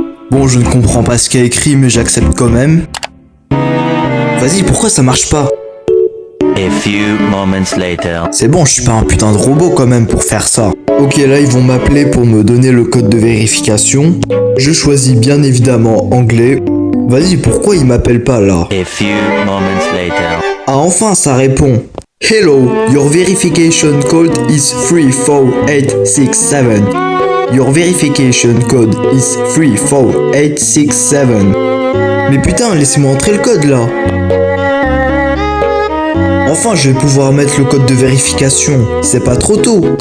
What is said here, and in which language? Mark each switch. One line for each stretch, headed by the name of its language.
French: Bon, je ne comprends pas ce qu'il y a écrit, mais j'accepte quand même. Vas-y, pourquoi ça marche pas?
English: A few moments later.
French: C'est bon, je suis pas un putain de robot quand même pour faire ça. Ok, là ils vont m'appeler pour me donner le code de vérification. Je choisis bien évidemment anglais. Vas-y, pourquoi ils m'appellent pas là?
English: A few moments later.
French: Ah, enfin ça répond.
English: Hello, your verification code is 34867. Your verification code is 34867.
French: Mais putain, laissez-moi entrer le code là. Enfin, je vais pouvoir mettre le code de vérification. C'est pas trop tôt.